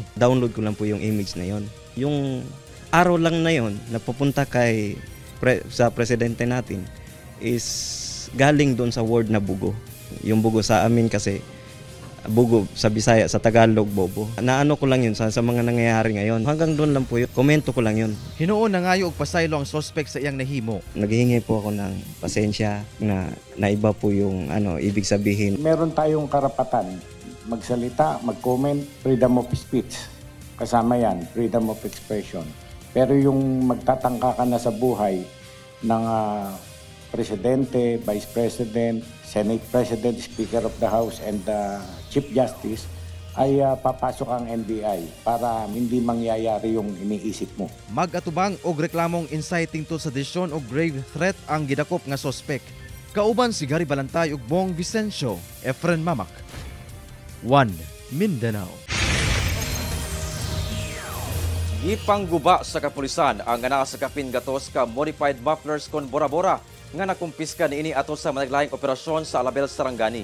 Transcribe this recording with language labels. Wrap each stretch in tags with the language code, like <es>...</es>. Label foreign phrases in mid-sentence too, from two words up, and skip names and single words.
<tl>Download ko lang po yung image na yon. Yung araw lang na yon nagpupunta sa presidente natin is galing doon sa word na bugo. Yung bugo sa amin kasi bugo sa Bisaya, sa Tagalog, bobo. Naano ko lang yun sa mga nangyayari ngayon. Hanggang doon lang po yun. Komento ko lang yun.</tl> <ceb>Hinuon na ngayo og pasaylo ang suspect sa iyang nahimo.</ceb> <tl>Naghihingi po ako ng pasensya na iba po yung ibig sabihin. Meron tayong karapatan magsalita, mag-comment,</tl> <en>freedom of speech.</en> <tl>Kasama yan,</tl> <en>freedom of expression.</en> <tl>Pero yung magtatangka ka na sa buhay ng Presidente, Vice President, Senate President,</tl> <en>Speaker of the House, and Chief Justice,</en> <tl>ay papasok ang NBI para hindi mangyayari yung iniisip mo.</tl> <ceb>Mag-atubang og reklamong</ceb> <en>inciting to sedition</en> <ceb>o</ceb> <en>grave threat</en> <ceb>ang gidakop nga suspect. Kauban si Gary Balantay ug Bong Vicencio, Efren Mamak. 1 Mindanao. Gipangguba sa kapulisan ang gana sa kapin gatos ka</ceb> <en>modified mufflers</en> <ceb>kon Bora-Bora nga nakumpiska niini ato sa managlayang operasyon sa Alabel, Sarangani.</ceb>